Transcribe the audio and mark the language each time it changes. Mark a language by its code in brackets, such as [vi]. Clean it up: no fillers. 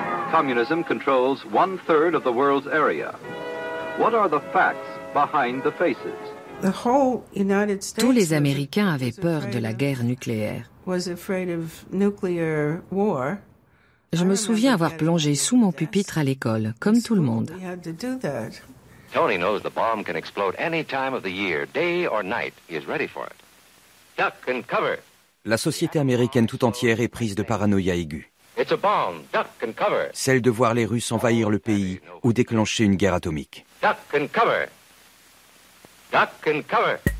[en] Communism controls one-third of the world's area. What are the facts behind the faces? [fr] Tous les Américains avaient peur de la guerre nucléaire. Je me souviens avoir plongé sous mon pupitre à l'école, comme tout le monde. [en] Tony knows the bomb can explode any time of the year, day or night. He is ready for it. Duck and cover. [fr] La société américaine tout entière est prise de paranoïa aiguë. [en] It's a bomb. Duck and cover. [fr] Celle de voir les Russes envahir le pays ou déclencher une guerre atomique. [en] Duck and cover. Duck and cover.